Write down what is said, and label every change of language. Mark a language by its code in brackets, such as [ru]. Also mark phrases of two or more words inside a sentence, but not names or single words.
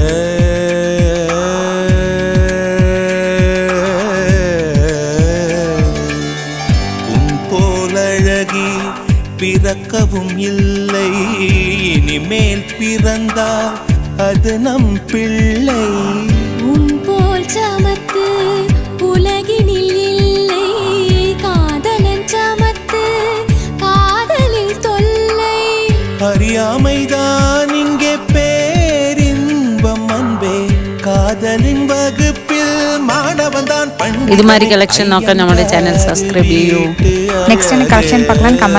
[ta] உன் போலழகி பிறக்கவும் இல்லை, இனிமேல் பிறந்தால் அது நம் பிள்ளை. உன் போல் சமத்து உலகினில் இல்லை, காதலன் சமத்து காதலில் தொல்லை. அறியாமைதான் இங்கே பேரின்பம் அன்பே, காதலின் வகுப்பில் மாணவன் தான். [ml] ഇത് മാതിരി കളക്ഷൻ നോക്കാൻ നമ്മുടെ [en] channel subscribe [ml] ചെയ്യൂ. [en] next collection [ta] பார்க்கலாம்.